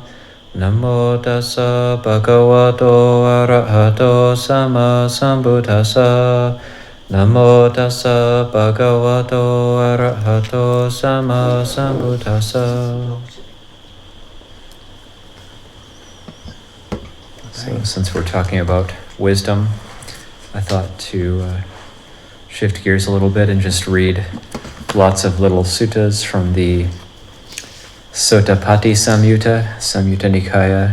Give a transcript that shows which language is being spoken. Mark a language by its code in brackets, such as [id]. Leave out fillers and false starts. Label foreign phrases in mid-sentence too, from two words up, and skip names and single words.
[pi] Namo tassa bhagavato arahato sama sambuddhassa. Namo tassa bhagavato arahato sama sambuddhassa. [en] So since we're talking about wisdom, I thought to shift gears a little bit and just read lots of little suttas from the Sottapati Samyutta, Samyutta Nikaya.